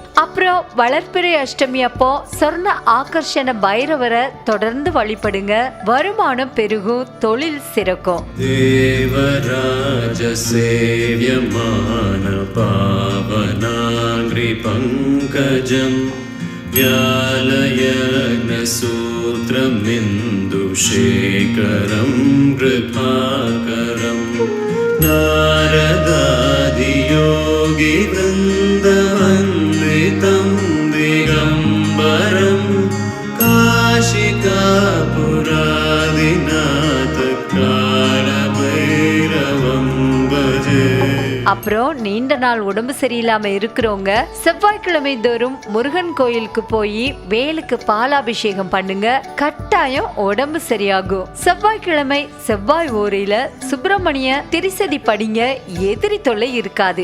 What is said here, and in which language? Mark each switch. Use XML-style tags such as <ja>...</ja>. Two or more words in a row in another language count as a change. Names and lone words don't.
<ta>அப்புறம் வளர்ப்பிறை அஷ்டமி அப்போ சொர்ண ஆகர்ஷண பைரவரை தொடர்ந்து வழிபடுங்க. வருமானம் பெருகும், தொழில் சிறக்கும்.</ta> <sa>देवराज सेव्यमान पावनाङ्घ्रि पङ्कजम् व्यालयज्ञसूत्रमिन्दुशेखरं कृपाकरं नारदादियोगिवृन्दवन्दितं दिगम्बरं काशिकापुरादिनाथ कालभैरवं भजे.</sa> <ta>அப்புறம் நீண்ட நாள் உடம்பு சரியில்லாம இருக்கிறவங்க செவ்வாய்க்கிழமை தோறும் முருகன் கோயிலுக்கு போய் வேலுக்கு பாலாபிஷேகம் பண்ணுங்க. கட்டாயம் உடம்பு சரியாகும். செவ்வாய்க்கிழமை செவ்வாய் ஓரையில சுப்பிரமணிய திரிசதி படிங்க. எதிரி தொல்லை இருக்காது.</ta>